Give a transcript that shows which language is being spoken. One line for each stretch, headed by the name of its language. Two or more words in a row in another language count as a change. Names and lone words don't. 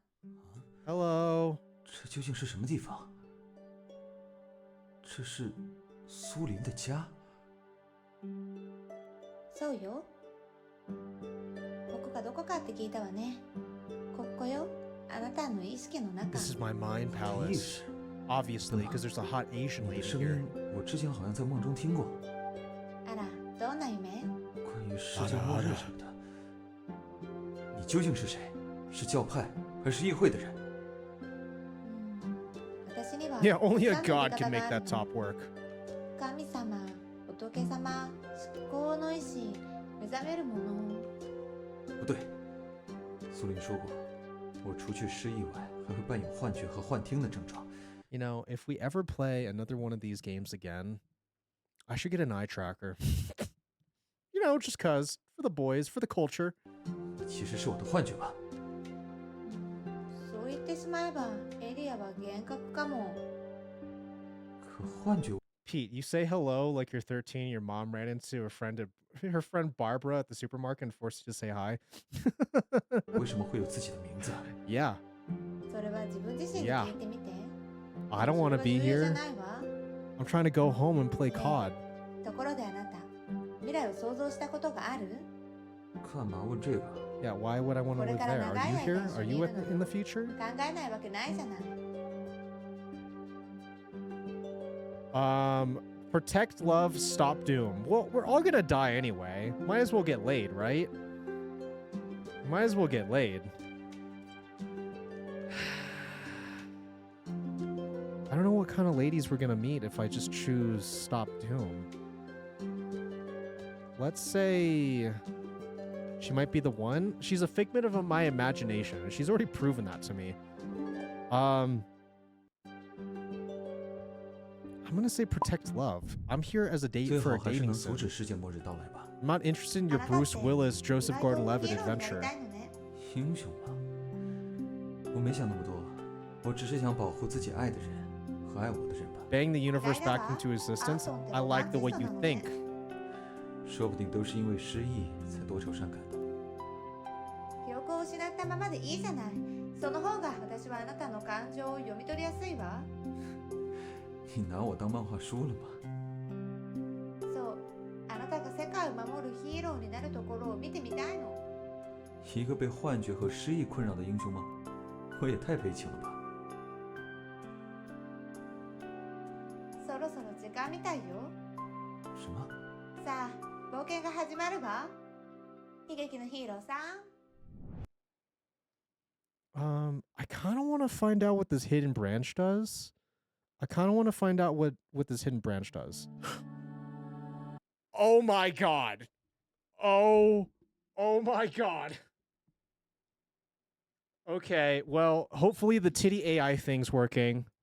English: Hello.
Chinese: 这究竟是什么地方？这是苏林的家。
Japanese: そうよ。ここがどこかって聞いたわね。ここよ。あなたの意識の中。
English: This is my mind
Chinese: 意
English: palace.
Chinese: 识，
English: obviously, because there's a hot Asian
Chinese: 你的
English: lady
Chinese: 声
English: here.
Chinese: 音，我之前好像在梦中听过，
Japanese: あら、どんな夢？
Chinese: 关于世界末日什么的。你究竟是谁？是教派还是议会的人？
Japanese: 私には
English: Yeah, only a
Japanese: たくさんの
English: god
Japanese: 味
English: can
Japanese: 方
English: make
Japanese: があ
English: that
Japanese: るの。
English: top work.
Japanese: 神様、仏様、思考の意志、目覚めるもの。
Chinese: 不对，苏林说过，我除去失忆外，还会伴有幻觉和幻听的症状。
English: You know, if we ever play another one of these games again, I should get an eye tracker. You know, just cause. For the boys, for the culture.
Chinese: 其实是我的幻觉吧？
Japanese: そう言ってしまえば、エリアは幻覚かも。
Chinese: 可幻觉
English: Pete, you say hello like you're 13. Your mom ran into her friend Barbara at the supermarket and forced you to say hi.
Chinese: 为什么会有自己的名字？
English: Yeah.
Japanese: それは自分自身に
English: Yeah.
Japanese: 聞いてみて。
English: I don't want to be
Japanese: それは重要じゃ
English: here.
Japanese: ないわ。
English: I'm trying to go home and play COD.
Japanese: ところであなた、未来を想像したことがある？
Chinese: 干嘛問这个？
English: Yeah, why would I want to
Japanese: これ
English: live
Japanese: から
English: there?
Japanese: 長
English: Are
Japanese: い
English: you
Japanese: 間
English: here?
Japanese: 一緒
English: Are
Japanese: に
English: you
Japanese: いるの
English: in the future?
Japanese: 考えないわけないじゃない。
English: Protect love, stop doom. Well, we're all gonna die anyway. Might as well get laid, right? Might as well get laid. I don't know what kind of ladies we're gonna meet if I just choose stop doom. Let's say she might be the one. She's a figment of my imagination. She's already proven that to me. I'm gonna say protect love. I'm here as a date
Chinese: 最
English: for
Chinese: 好
English: a
Chinese: 还是
English: dating
Chinese: 能阻
English: sim.
Chinese: 止世界末日到来吧。
English: I'm not interested in your Bruce Willis, Joseph Gordon-Levitt adventure.
Chinese: 英雄啊！我没想那么多，我只是想保护自己爱的人和爱我的人吧。
English: Bang the universe back into existence. I like the way you think.
Chinese: 说不定都是因为失忆才多愁善感的。
Japanese: 記憶を失ったままでいいじゃない。その方が私はあなたの感情を読み取りやすいわ。
Chinese: 你拿我当漫画书了吗？
Japanese: そう、あなたが世界を守るヒーローになるところを見てみたいの。
Chinese: 一个被幻觉和失忆困扰的英雄吗？我也太悲情了吧。
Japanese: そろそろ時間みたいよ。
Chinese: 什么？
Japanese: さあ、冒険が始まるわ。悲劇のヒーローさん。
English: I kind of want to find out what this hidden branch does. I kind of want to find out what this hidden branch does. Oh my god. Oh my god. Okay, well, hopefully the titty AI thing's working.